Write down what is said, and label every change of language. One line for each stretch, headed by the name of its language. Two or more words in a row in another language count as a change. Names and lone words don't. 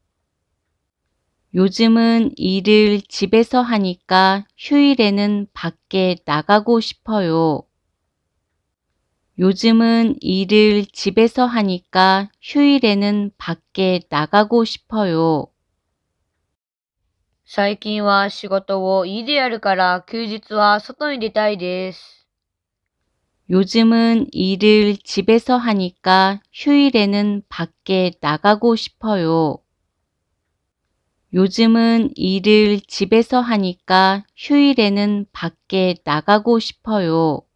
Korean: 요즘은 일을 집에서 하니까 휴일에는 밖에 나가고 싶어요. 요즘은 일을 집에서 하니까 휴일에는 밖에 나가고 싶어요.
Japanese: 最近は仕事を家でやるから休日は外に出たいです。
Korean: 요즘은 일을 집에서 하니까 휴일에는 밖에 나가고 싶어요. 요즘은 일을 집에서 하니까 휴일에는 밖에 나가고 싶어요.